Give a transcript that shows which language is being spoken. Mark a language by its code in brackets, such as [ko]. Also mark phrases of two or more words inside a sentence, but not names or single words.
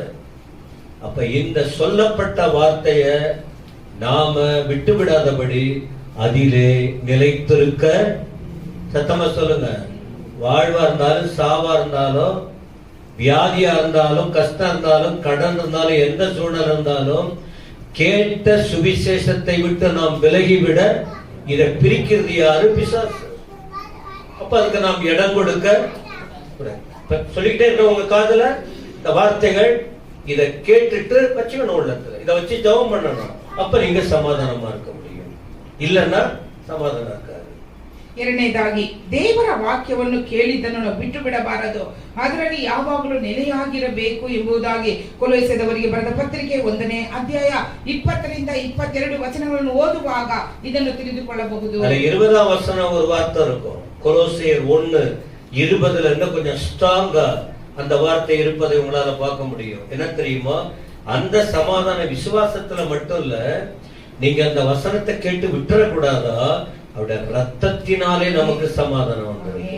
[ta] அப்ப இந்த சொல்லப்பட்ட வார்த்தைய நாம விட்டுவிடாதபடி அதிலே நிலைத்திருக்க, சத்தமா சொல்லுங்க, வாழ்வா இருந்தாலும் சாவா இருந்தாலும் வியாதியா இருந்தாலும் கஷ்டம் இருந்தாலும் கடன் இருந்தாலும் எந்த சூழ்நிலை இருந்தாலும் கேட்ட சுவிசேஷத்தை விட்டு நாம் விலகிவிட இதை பிரிக்கிறது யாரு? பிசாசு. அப்ப அதுக்கு நாம் இடம் கொடுக்க சொல்லிக்கிட்டே இருக்க உங்க காதுல இந்த வார்த்தைகள் இதை கேட்டுட்டு வச்சுக்கணும் உள்ளத்துல. இதை வச்சு ஜெபம் பண்ணணும். அப்ப நீங்க சமாதானமா இருக்க முடியும். இல்லன்னா சமாதானம் இருக்காது. [kn] ಎರಡನೇದಾಗಿ ದೇವರ ವಾಕ್ಯವನ್ನು ಕೇಳಿದ್ದನ್ನು ಬಿಟ್ಟು ಬಿಡಬಾರದು, ಅದರಲ್ಲಿ ಯಾವಾಗಲೂ ನೆಲೆಯಾಗಿರಬೇಕು ಎಂಬುದಾಗಿ ಕೊಲೊಸ್ಸೆದವರಿಗೆ ಬರೆದ ಪತ್ರಿಕೆ 1ನೇ ಅಧ್ಯಾಯ 20-22 ವಚನಗಳನ್ನು ಓದುವಾಗ ಇದನ್ನು ತಿಳಿದುಕೊಳ್ಳಬಹುದು. [ta] 20ஆம் வசனம் ஒரு வார்த்தை இருக்கும். கொலோசியர் 1:20 கொஞ்சம் ஸ்ட்ராங்கா அந்த வார்த்தை இருப்பதை உங்களால பார்க்க முடியும். என்ன தெரியுமா? அந்த சமாதான விசுவாசத்துல மட்டும் இல்ல, நீங்க அந்த வசனத்தை கேட்டு விட்டுறக்கூடாதா? அவருடைய ரத்தத்தினாலே நமக்கு சமாதானம் வந்திருக்கு.